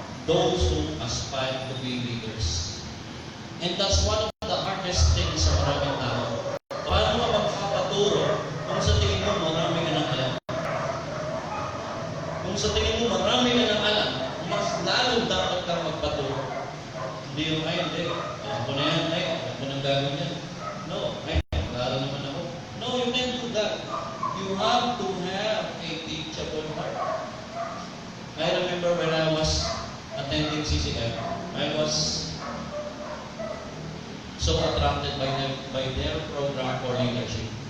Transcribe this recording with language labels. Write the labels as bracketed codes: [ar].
[en] Those who aspire to be leaders. And that's one of the hardest things [tl] sa maraming tao. Paano mo magpapaturo kung sa tingin mo marami ka ng alam? Kung sa tingin mo marami ka ng alam, mas lalo dapat kang magpaturo. Hindi yung, ay, hindi. Alam ko na yan, ay, alam ko nang gagawin yan. No, ay, mag-aaral naman ako. [en] No, you can't do that. You have to have a teachable heart. I remember when I was attending CCM, I was so attracted by their program for leadership.